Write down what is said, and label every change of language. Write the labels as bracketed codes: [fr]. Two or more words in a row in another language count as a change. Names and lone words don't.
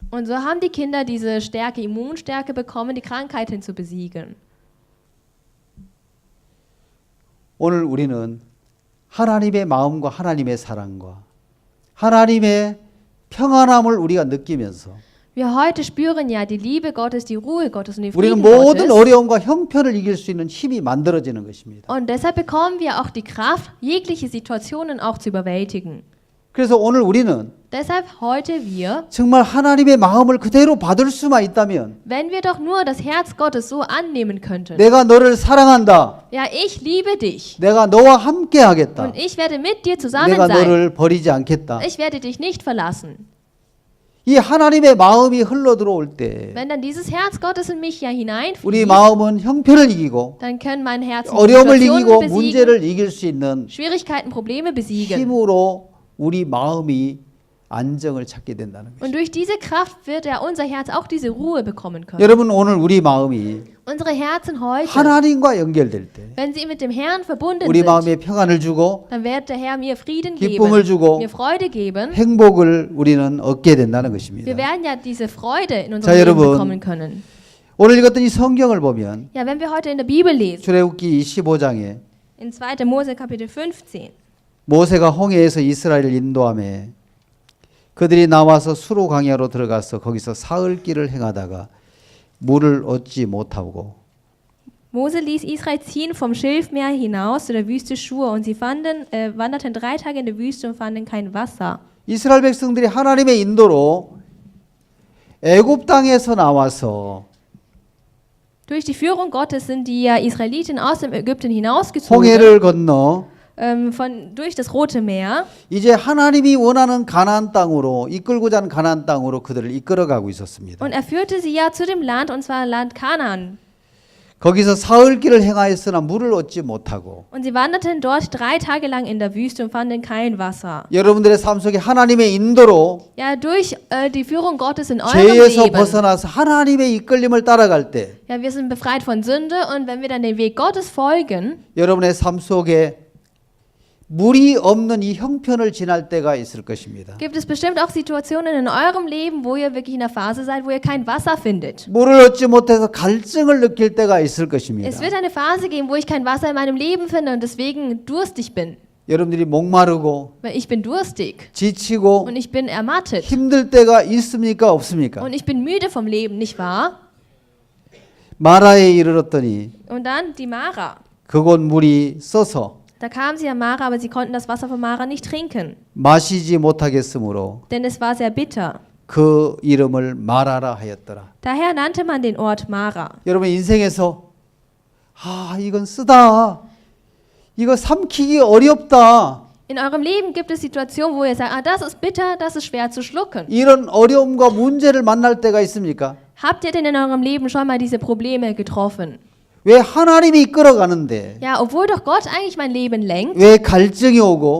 [de] Und so haben die Kinder diese Stärke, Immunstärke bekommen, die Krankheiten zu besiegen. [ko] 오늘 우리는 하나님의 마음과 하나님의 사랑과 하나님의 평안함을 우리가 느끼면서 [de] Wir heute spüren ja die Liebe Gottes, die Ruhe Gottes und den [ko] 우리는 [de] Frieden [ko] 모든 [de] Gottes. [ko] 어려움과 형편을 이길 수 있는 힘이 만들어지는 것입니다. [de] Und deshalb bekommen wir auch die Kraft, jegliche Situationen auch zu überwältigen. [ko] 그래서 오늘 우리는 [de] Deshalb heute wir, [ko] 정말 하나님의 마음을 그대로 받을 수만 있다면 [de] wenn wir doch nur das Herz Gottes so annehmen könnten. [ko] 내가 너를 사랑한다. [de] Ja, ich liebe dich [ko] 내가 너와 함께 하겠다. [de] und ich werde mit dir zusammen [ko] 내가 [de] sein. [ko] 너를 버리지 않겠다. [de] Ich werde dich nicht verlassen. [ko] 이 하나님의 마음이 흘러 들어올 때 [de] Wenn dann dieses Herz Gottes in mich ja [ko] 우리 [de] hineinfließt, [ko] 마음은 형편을 이기고 [de] dann können mein Herz [ko] 어려움을 이기고 [de] Situationen besiegen, [ko] 문제를 이길 수 있는 [de] Schwierigkeiten, Probleme besiegen. [ko] 힘으로 우리 마음이 안정을 찾게 된다는 [de] Und [ko] 것입니다. [de] durch diese Kraft wird ja unser Herz auch diese Ruhe bekommen können. [ko] 여러분 오늘 우리 마음이 [de] Unsere Herzen heute, [ko] 하나님과 연결될 때 [de] wenn sie mit dem Herrn verbunden [ko] 우리 [de] sind, [ko] 마음에 평안을 주고 [de] dann wird der Herr mir Frieden [ko] 기쁨을 [de] geben, [ko] 주고 [de] mir Freude geben. [ko] 행복을 우리는 얻게 된다는 것입니다. [de] Wir werden ja diese Freude in [ko] 자, [de] unserem Leben [ko] 여러분. [de] bekommen können. [ko] 오늘 읽었던 이 성경을 보면 [de] Ja, wenn wir heute in der Bibel lesen, [ko] 출애굽기 15장에 [de] in 2. Mose Kapitel 15, [ko] 모세가 홍해에서 이스라엘을 인도하며 그들이 나와서 수로 광야로 들어가서 거기서 사흘 길을 행하다가 물을 얻지 못하고 [de] Mose ließ Israel ziehen vom Schilfmeer hinaus zu der Wüste Schur und sie wanderten 3 Tage in der Wüste und fanden kein Wasser. [ko] 이스라엘 백성들이 하나님의 인도로 애굽 땅에서 나와서 [de] Durch die Führung Gottes sind die Israeliten aus dem Ägypten hinausgezogen, [ko] 홍해를 건너 [de] durch das Rote Meer. [ko] 이제 하나님이 원하는 가나안 땅으로 이끌고자 하는 가나안 땅으로 그들을 이끌어가고 있었습니다. [de] Und er führte sie ja zu dem Land, und zwar Land Kanaan. [ko] 거기서 사흘길을 행하였으나 물을 얻지 못하고 [de] Und sie wanderten dort 3 Tage lang in der Wüste und fanden kein Wasser. [ko] 여러분들의 삶 속에 하나님의 인도로 [de] Ja, durch die Führung Gottes in eurem [ko] 죄에서 [de] Leben. [ko] 벗어나서 하나님의 이끌림을 따라갈 때 [de] Ja, wir sind befreit von Sünde, und wenn wir dann den Weg Gottes folgen, [ko] 여러분의 삶 속에 물이 없는 이 형편을 지날 때가 있을 것입니다. [de] gibt es bestimmt auch Situationen in eurem Leben, wo ihr wirklich in der Phase seid, wo ihr kein Wasser findet. [ko] 물을 얻지 못해서 갈증을 느낄 때가 있을 것입니다. [de] Es wird eine Phase geben, wo ich kein Wasser in meinem Leben finde und deswegen durstig bin. [ko] 여러분들이 목마르고 [de] Weil ich bin durstig [ko] 지치고 [de] und ich bin ermattet [ko] 힘들 때가 있습니까 없습니까? [de] und ich bin müde vom Leben, nicht wahr? [ko] 마라에 이르렀더니 [de] Und dann die Mara. [ko] 그곳 물이 써서 [de] Da kamen sie an Mara, aber sie konnten das Wasser von Mara nicht trinken, [ko] 마시지 못하겠으므로 [de] denn es war sehr bitter. [ko] 그 이름을 마라라 하였더라. [de] Daher nannte man den Ort Mara. [ko] 여러분 인생에서 이건 쓰다. 이거 삼키기 어렵다. [de] In eurem Leben gibt es Situationen, wo ihr sagt, das ist bitter, das ist schwer zu schlucken. [ko] 이런 어려움과 문제를 만날 때가 있습니까? [de] Habt ihr denn in eurem Leben schon mal diese Probleme getroffen? [ko] 왜 하나님이 이끌어가는데 [de] Ja, obwohl doch Gott eigentlich mein Leben lenkt, [ko] 왜 갈증이 오고